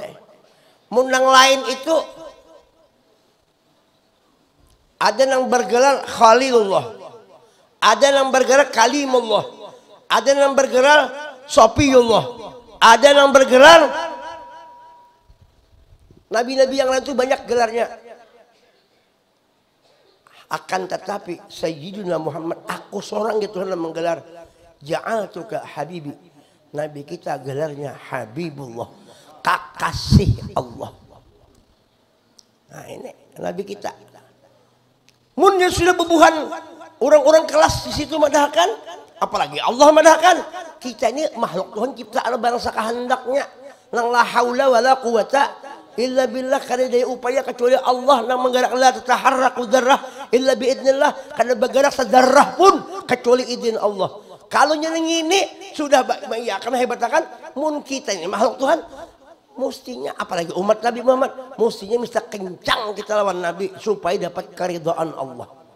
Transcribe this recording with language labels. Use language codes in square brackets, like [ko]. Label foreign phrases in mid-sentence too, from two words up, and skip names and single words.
[id] Munang lain itu ada yang bergelar Khalilullah, ada yang bergelar Kalimullah, ada yang bergelar Sofiyullah, ada yang bergelar nabi-nabi yang lain itu banyak gelarnya. Akan tetapi Sayyidina Muhammad, aku seorang gitu yang menggelar [ar] جعلتك حبيبي. [id] Nabi kita gelarnya Habibullah, kekasih Allah. Nah ini Nabi kita. Munnya sudah bebuhan orang-orang kelas di situ madahkan, apalagi Allah madahkan. Kita ini makhluk Tuhan ciptaan bangsa kehendaknya. [ar] Nang لا حول ولا قوة إلا بالله, [id] karena daya upaya kecuali Allah yang menggerak [ar] لا تتحرك ذرة إلا بإذن الله, [id] karena bergerak sedarah pun kecuali izin Allah. Kalau nyeneng ini sudah ya karena hebatkan mun kita ini makhluk Tuhan mestinya, apalagi umat Nabi Muhammad, mestinya mesti kencang kita lawan Nabi supaya dapat keridhaan Allah.